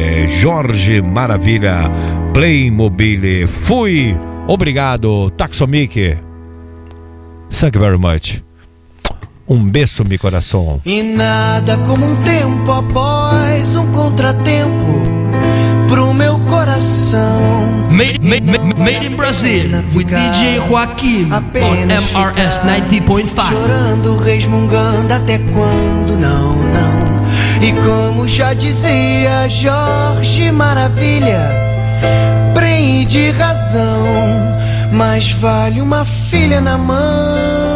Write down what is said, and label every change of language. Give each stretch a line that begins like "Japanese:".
Portuguese: Jorge Maravilha, Playmobil. Fui. Obrigado, Taxomique.
English: Thank you very much.
Portuguese: Um beijo, meu coração. E nada como um tempo após um contratempo pro meu coração.
English: Made in Brazil with DJ Joaquim on MRS 90.5.
Portuguese: Chorando, resmungando até quando não, não. E como já dizia Jorge Maravilha, prende razão, mas vale uma filha na mão.